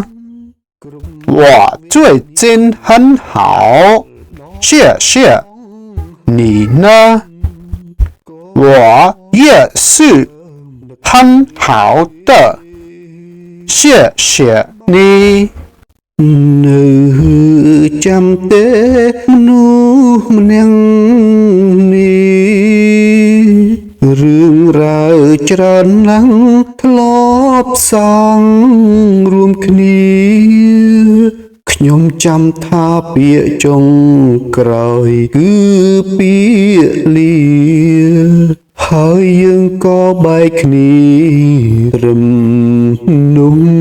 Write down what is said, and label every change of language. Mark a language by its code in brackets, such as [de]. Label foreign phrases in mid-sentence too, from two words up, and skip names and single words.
[zh] 我最近很好，谢谢。你呢？我也是很好的，谢谢你。 [km] នៅចាំទេមនុស្សម្នាក់នេះរឿងរ៉ាវច្រើនណាស់ធ្លាប់សាងរួមគ្នាខ្ញុំចាំថាពាក្យចុងក្រោយគឺពាក្យលាហើយយើងក៏បែកគ្នាត្រឹមនោះ